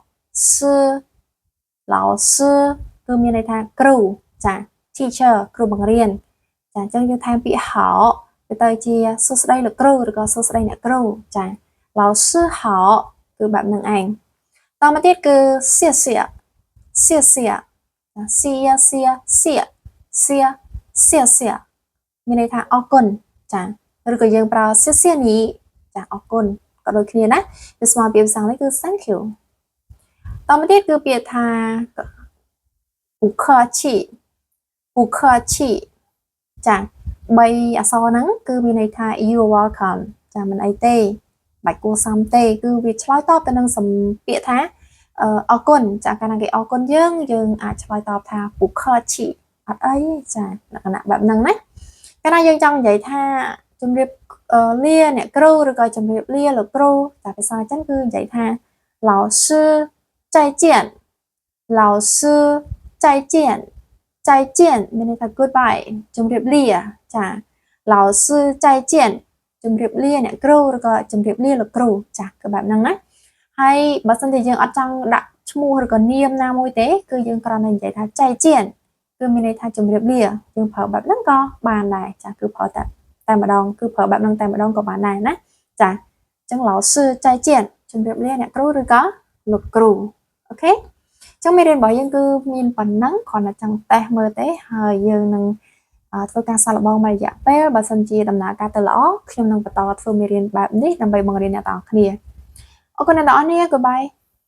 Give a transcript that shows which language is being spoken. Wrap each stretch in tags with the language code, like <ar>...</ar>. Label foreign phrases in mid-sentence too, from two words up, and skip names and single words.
<km>老师គឺមានន័យថាគ្រូចា teacher គ្រូបង្រៀនចាអញ្ចឹងយើងថែមពាក្យហោទៅជាសួស្តីលោកគ្រូឬក៏សួស្តីអ្នកគ្រូចា</km> <zh>老师好</zh> <km>គឺបែបហ្នឹងឯងតមកទៀតគឺ</km> <zh>谢谢谢谢谢</zh> <km>谢មានន័យថាអរគុណចាឬក៏យើងប្រើ</km> <zh>谢谢你</zh> <km>ចាអរគុណក៏ដូចគ្នាណាវាស្មើពាក្យភាសាអង់គ្លេសគឺ</km> <en>thank you</en> <km>តមកទៀតគឺ ពាក្យថា</km> <zh>不客气不客气</zh> <km>ចា3អក្សរហ្នឹងគឺមានន័យថា</km> <en>you are welcome</en> <km>ចាមិនអីទេបាច់គួរសមទេគឺវាឆ្លើយតបទៅនឹងសំពាក្យថាអរគុណចាកាលណាគេអរគុណយើងអាចឆ្លើយតបថា</km> <zh>不客气</zh> <km>អត់អីចាលក្ខ ណៈបែបហ្នឹងណាកាលណាយើងចង់និយាយថាជំរាបលាអ្នកគ្រូឬក៏ជំរាបលាលោកគ្រូតែភាសាចិនគឺនិយាយថា</km> <zh>老师再见老师再见再见</zh> <km>មានន័យថា goodbye ជំរាបលាចា</km> <zh>老师再见</zh> <km>ជំរាបលាអ្នកគ្រូឬក៏ជំរាបលាលោកគ្រូចាគឺបែបហ្នឹងណាហើយបើសិនជាយើងអត់ចង់ ដាក់ឈ្មោះឬក៏នាមណាមួយទេគឺយើងគ្រាន់តែនិយាយថាចៃជៀនគឺមានន័យថាជំរាបលាយើងប្រើបែបហ្នឹងក៏បានដែរចាគឺប្រើតែម្ដងគឺប្រើបែបហ្នឹងតែម្ដងក៏បានដែរណាចាអញ្ចឹង</km> <zh>老师再见</zh> <km>ជំរាបលាអ្នកគ្រូឬក៏លោកគ្រូអូខេចឹងមេរៀនរបស់យើងគឺមានប៉ុណ្ណឹងគ្រាន់តែចង់តេស្តមើលទេហើយយើងនឹងធ្វើការសាកល្បងមួយរយៈពេលបើសិនជាដំណើរការទៅល្អខ្ញុំនឹងបន្តធ្វើមេរៀនបែបនេះដើម្បីបង្រៀនអ្នកទាំងអស់គ្នាអរគុណអ្នកទាំងអស់គ្នា Goodbye</km>